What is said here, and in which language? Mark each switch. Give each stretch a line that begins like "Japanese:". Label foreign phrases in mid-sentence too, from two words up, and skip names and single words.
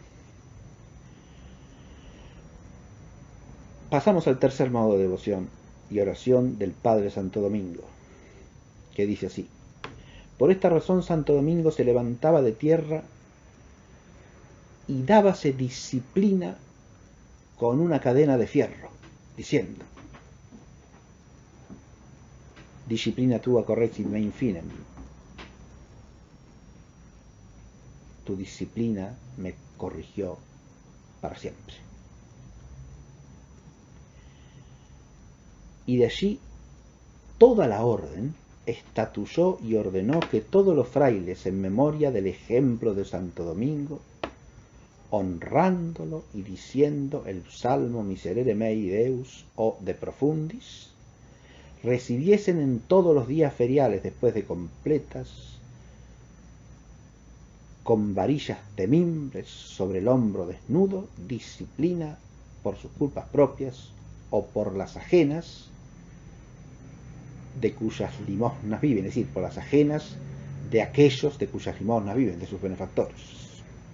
Spanish: Pasamos al tercer modo de devoción y oración del Padre Santo Domingo, que dice así: por esta razón Santo Domingo se levantaba de tierra y dábase disciplina con una cadena de fierro, diciendo:
Latin: disciplina tua corregit me infinem,
Spanish: tu disciplina me corrigió para siempre. Y de allí toda la orden estatuyó y ordenó que todos los frailes, en memoria del ejemplo de Santo Domingo, honrándolo y diciendo el Salmo
Latin: Miserere mei Deus
Spanish: o
Latin: de profundis,
Spanish: recibiesen en todos los días feriales, después de completas, con varillas de mimbres sobre el hombro desnudo, disciplina por sus culpas propias o por las ajenas de cuyas limosnas viven, es decir, por las ajenas de aquellos de cuyas limosnas viven, de sus benefactores.